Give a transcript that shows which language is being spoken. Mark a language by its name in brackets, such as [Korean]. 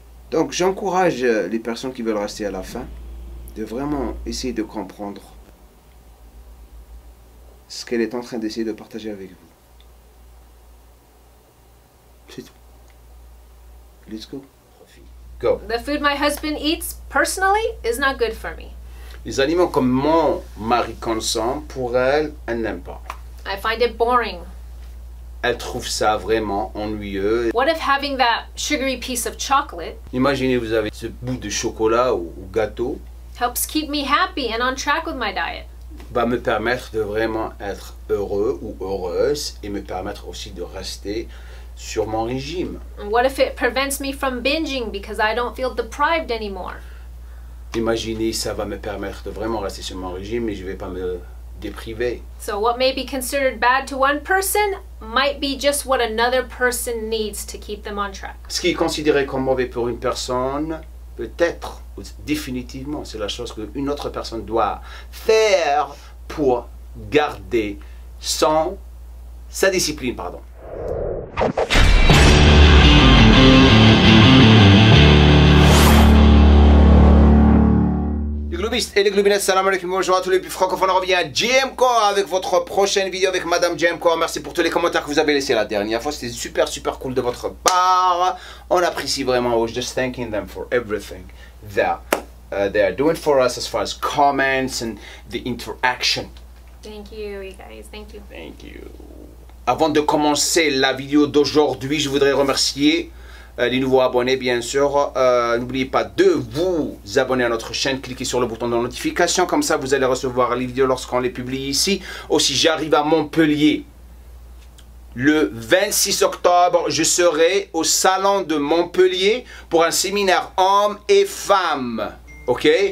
[French] Donc, j'encourage les personnes qui veulent rester à la fin de vraiment essayer de comprendre ce qu'elle est en train d'essayer de partager avec vous. C'est tout. [English] Let's go. Go. The food my husband eats, personally, is not good for me. [French] Les aliments comme mon mari consomme, pour elle, elle n'aime pas. [English] I find it boring. [French] Elle trouve ça vraiment ennuyeux. [English] What if having that sugary piece of chocolate [French] Imaginez, vous avez ce bout de chocolat ou gâteau, [English] helps keep me happy and on track with my diet? [French] va me permettre de vraiment être heureux ou heureuse et me permettre aussi de rester sur mon régime. [English] And what if it prevents me from binging because I don't feel deprived anymore? [French] Imaginez, ça va me permettre de vraiment rester sur mon régime et je ne vais pas me dépriver. [English] So what may be considered bad to one person might be just what another person needs to keep them on track. [French] Ce qui est considéré comme mauvais pour une personne, peut-être, définitivement, c'est la chose qu'une autre personne doit faire pour garder sa discipline, pardon. Les globistes et les globinettes, salam alaikum, bonjour à tous les plus francophones, on revient à JM Core avec votre prochaine vidéo avec Madame JM Core. Merci pour tous les commentaires que vous avez laissés la dernière fois, c'était super cool de votre part. On apprécie vraiment, [English] I was just thanking them for everything that they are doing for us as far as comments and the interaction. Thank you, you guys. Thank you. Thank you. [French] Avant de commencer la vidéo d'aujourd'hui, je voudrais remercier les nouveaux abonnés, bien sûr. N'oubliez pas de vous abonner à notre chaîne, cliquez sur le bouton de notification, comme ça vous allez recevoir les vidéos lorsqu'on les publie ici. Aussi, j'arrive à Montpellier le 26 octobre, je serai au salon de Montpellier pour un séminaire hommes et femmes. Ok?